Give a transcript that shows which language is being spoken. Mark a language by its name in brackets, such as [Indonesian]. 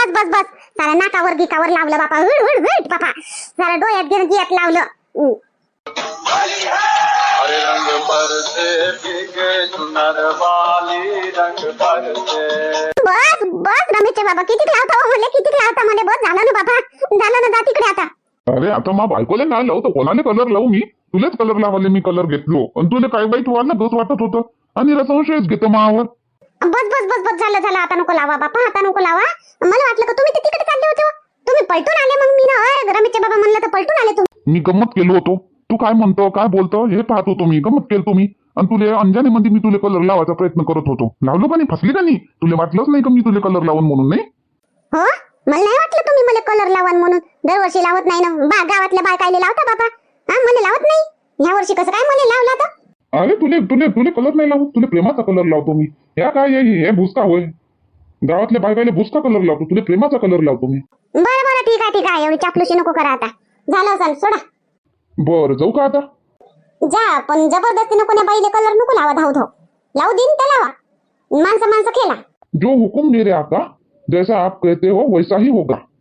[Marathi] बस सारा नाकावर गिकावर लावलं बापा. हुड बापा. सारा डोळ्यात गिरगियात लावलं. [Hindi] अरे रंग बरसे भीगे चुनर वाली रंग बरसे. [Marathi] बस रमेशचे बाबा किती लावता हो मला. किती लावता मला. बस झालं ना बाबा. झालं ना. जा तिकडे आता. अरे आता मा बायकोले नाही लावतो कोणाले कलर लावू मी. तुलेच कलर लावाले मी कलर घेतलो. आणि तुला काय वाईट वाटलं दोष वाटत होतं. आणि संशयच घेतो मावर. बस झालं. आता नको लावा बापा. आता नको लावा. मला वाटलं का तुम्ही ते तिकडे चालले होते. तुम्ही पलटून आले. मग मी ना रमेशचे बाबा म्हणलं तर पलटून आले तुम्ही. मी गंमत केलो होतो. तू काय म्हणतो काय बोलतो हे पाहत होतो मी. गंमत केलतो मी. आणि तुले अंजाने मध्ये मी तुले कलर लावायचा प्रयत्न करत होतो. लावलो का नाही. फसली का नाही. तुला वाटलंच नाही का मी तुले कलर लावून म्हणून. नाही हो मला नाही वाटलं तुम्ही मला कलर लावान म्हणून. दरवर्षी लावत नाही ना. गावातल्या बायकायले लावता बापा. मला लावत नाही. ह्या वर्षी कसं काय मला लावला तर. अरे तुले कलर नाही लावत. तुले प्रेमाचा कलर लावतो मी. या काय हे भुसका होय. गावातल्या बायकायले भुसका कलर लावतो. तुले प्रेमाचा कलर लावतो मी. बरं ठीक आहे. एवढी चापलुशी नको करा आता. झालं असेल सोडा. बर जाऊ का आता. जा पण जबरदस्तीनं कोण्या बाईले कलर नको लावा. धाव लावू दिन त्या लावा. माणसं खेळा. [Hindi] जो हुकुम मेरे आका जैसा आप कहते हो वैसा ही होगा.